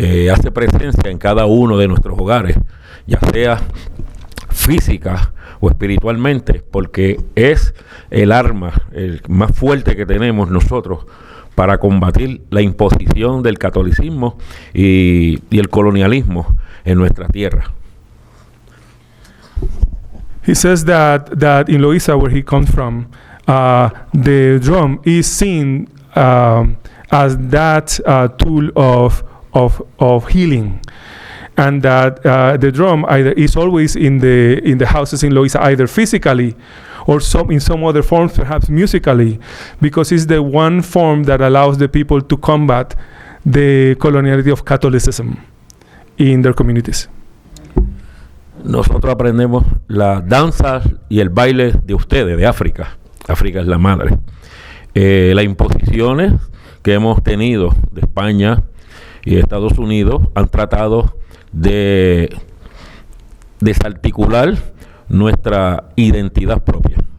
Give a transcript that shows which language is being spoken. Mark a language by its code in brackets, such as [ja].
[es] Hace presencia en cada uno de nuestros hogares, ya sea física o espiritualmente, porque es el arma el más fuerte que tenemos nosotros para combatir la imposición del catolicismo y el colonialismo en nuestra tierra. [en] He says that in Loíza, where he comes from, the drum is seen as that tool of healing. And that the drum either is always in the houses in Loíza, either physically or in some other forms, perhaps musically, because it's the one form that allows the people to combat the coloniality of Catholicism in their communities. [es] Nosotros aprendemos las danzas y el baile de ustedes, de África. África es la madre. Las imposiciones que hemos tenido de España y de Estados Unidos han tratado de desarticular nuestra identidad propia.